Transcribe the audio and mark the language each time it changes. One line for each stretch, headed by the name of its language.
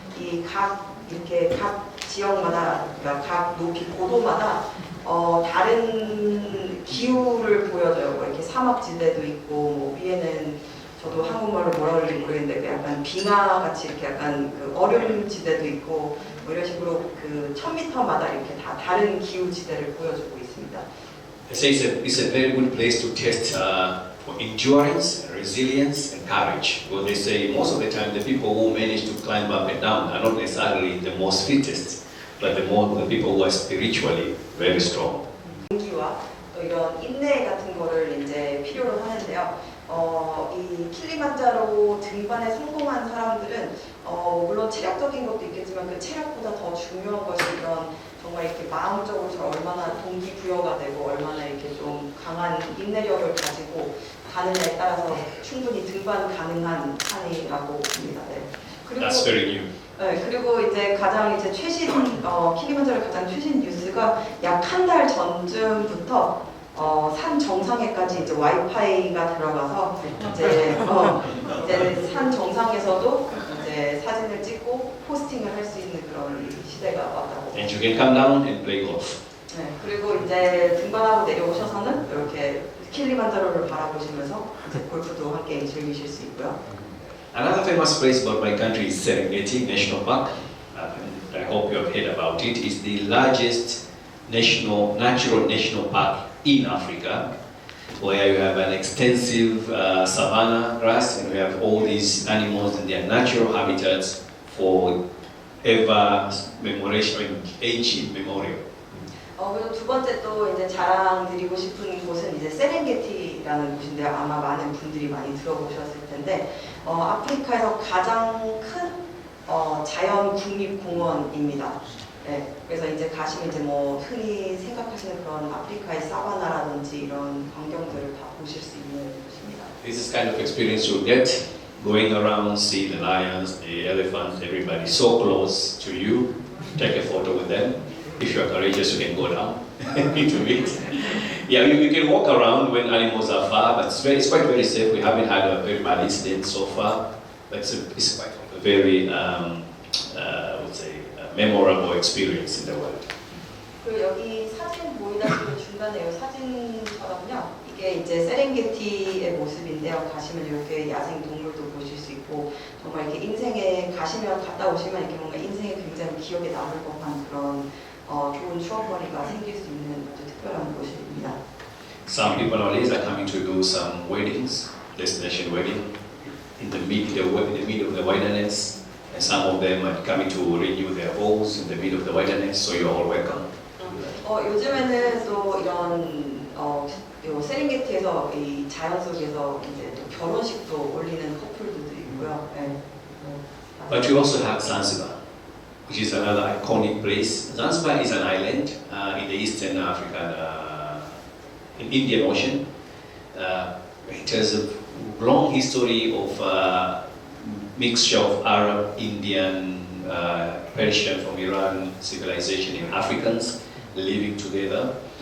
Korean: 이렇게 각 지역마다 그러니까 각 높이 고도마다 다른 기후를 보여줘요. 뭐 이렇게 사막지대도 있고 뭐 위에는 저도 한국말로 뭐라 그러는지 모르겠는데 약간 빙하 같이 이렇게 약간 그 얼음지대도 있고 뭐 이런 식으로 그 1000m마다 이렇게 다 다른 기후지대를 보여주고 있습니다.
English: They say it's a very good place to test for endurance, resilience, and courage. Because they say most of the time the people who manage to climb up and down are not necessarily the most fittest, but the people who are spiritually very strong.
Korean: 용기와 또 이런 인내 같은 거를 이제 필요로 하는데요. 이 킬리만자로 등반에 성공한 사람들은 물론 체력적인 것도 있겠지만 그 체력보다 더 중요한 것이 이런 정말 이렇게 마음적으로 저 얼마나 동기부여가 되고 얼마나 이렇게 좀 강한 인내력을 가지고 가느냐에 따라서 충분히 등반 가능한 산이라고 봅니다. 네. 그리고
English: That's very new.
Korean: 네, 그리고 이제 가장 이제 최신 킬리만자로 가장 최신 뉴스가 약 한 달 전쯤부터 산 정상에까지 이제 와이파이가 들어가서 이제 산 정상에서도 이제 사진을 찍고 포스팅을 할 수 있는 그런 시대가 왔다고.
English: And you can come down and play golf.
Korean: 네, 그리고 이제 등반하고 내려오셔서는 이렇게 킬리만자로를 바라보시면서 이제 골프도 함께 즐기실 수 있고요.
English: Another famous place about my country is Serengeti National Park. I hope you have heard about it. It's the largest natural national park in Africa, where you have an extensive savanna grass and we have all these animals in their natural habitats for ever memoration, age immemorial.
Korean: 그리고 두 번째 또 이제 자랑드리고 싶은 곳은 이제 세렝게티라는 곳인데요. 아마 많은 분들이 많이 들어보셨을 텐데, 아프리카에서 가장 큰 자연 국립공원입니다. 네, 그래서 이제 가시면 이제 뭐 흔히 생각하시는 그런 아프리카의 사바나라든지 이런 광경들을 다 보실 수 있는 곳입니다.
English: This is kind of experience you'll get going around, see the lions, the elephants, everybody so close to you. Take a photo with them. If you are courageous, you can go down into it. Yeah, you can walk around when animals are far, but it's quite very safe. We haven't had a very bad incident so far, but it's quite a very, I would say, memorable experience in the world.
Korean: 그리고 여기 사진 보이다시피 중간에 이 사진처럼요. 이게 이제 세렝게티의 모습인데요. 가시면 이렇게 야생 동물도 보실 수 있고 정말 이렇게 인생에 가시면 갔다 오시면 이렇게 뭔가 인생에 굉장히 기억에 남을 법한 그런 좋은 추억거리가 생길 수 있는 아주 특별한 곳입니다.
English: Some people nowadays are coming to do some weddings, destination wedding, in the middle of the wilderness, and some of them are coming to renew their vows in the middle of the wilderness. So you're all welcome.
Korean: 요즘에는 또 이런 요 세렝게티에서 이 자연 속에서 이제 또 결혼식도 올리는 커플들도 있고요. 네.
English: But you also have Zanzibar, which is another iconic place. Zanzibar is an island in the eastern African, in Indian Ocean. It has a long history of mixture of Arab, Indian, Persian from Iran civilization and Africans living together.